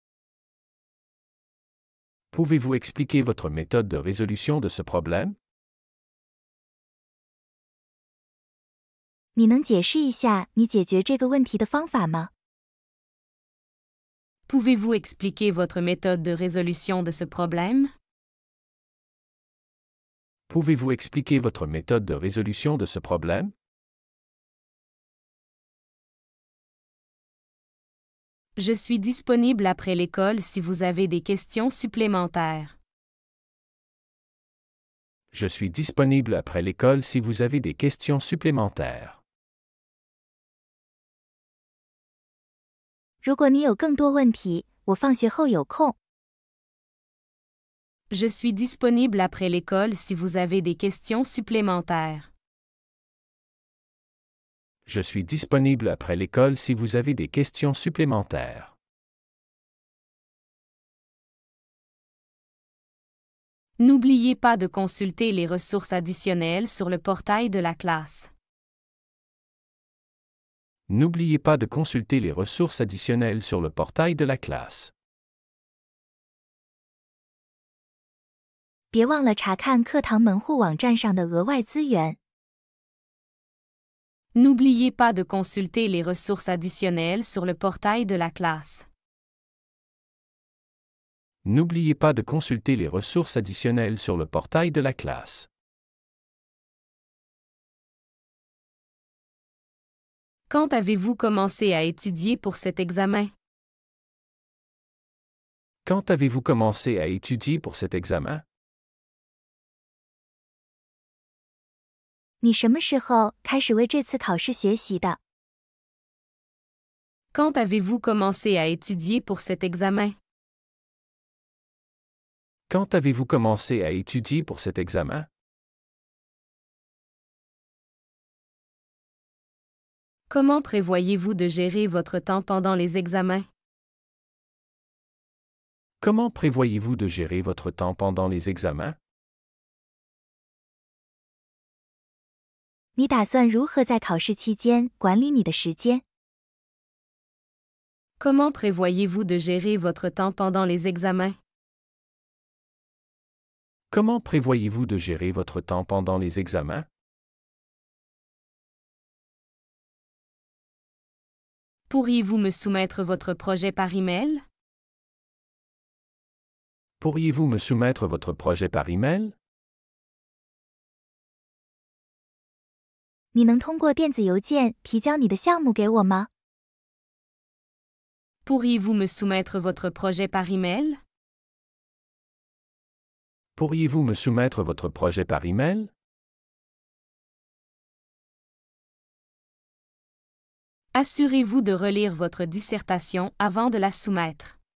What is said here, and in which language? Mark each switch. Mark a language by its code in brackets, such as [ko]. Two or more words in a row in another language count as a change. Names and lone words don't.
[fr] Pouvez-vous expliquer votre méthode de résolution de ce problème? [zh] 你能解释一下你解决这个问题的方法吗？ [fr] Pouvez-vous expliquer votre méthode de résolution de ce problème? Pouvez-vous expliquer votre méthode de résolution de ce problème? Je suis disponible après l'école si vous avez des questions supplémentaires. Je suis disponible après l'école si vous avez des questions supplémentaires. [zh] 如果你有更多问题，我放学后有空。 [fr] Je suis disponible après l'école si vous avez des questions supplémentaires. Je suis disponible après l'école si vous avez des questions supplémentaires. N'oubliez pas de consulter les ressources additionnelles sur le portail de la classe. N'oubliez pas de consulter les ressources additionnelles sur le portail de la classe. [zh] 别忘了查看课堂门户网站上的额外资源。 [fr] N'oubliez pas de consulter les ressources additionnelles sur le portail de la classe. N'oubliez pas de consulter les ressources additionnelles sur le portail de la classe. Quand avez-vous commencé à étudier pour cet examen? Quand avez-vous commencé à étudier pour cet examen? [zh] 你什么时候开始为这次考试学习的？ [fr] Quand avez-vous commencé à étudier pour cet examen? Quand avez-vous commencé à étudier pour cet examen? Comment prévoyez-vous de gérer votre temps pendant les examens? Comment prévoyez-vous de gérer votre temps pendant les examens? [zh] 你打算如何在考试期间管理你的时间？ [fr] Comment prévoyez-vous de gérer votre temps pendant les examens? Comment prévoyez-vous de gérer votre temps pendant les examens? Pourriez-vous me soumettre votre projet par email? Pourriez-vous me soumettre votre projet par email? [zh] 你能通过电子邮件提交你的项目给我吗？ [fr] Pourriez-vous me soumettre votre projet par email? Pourriez-vous me soumettre votre projet par email? Assurez-vous de relire votre dissertation avant de la soumettre.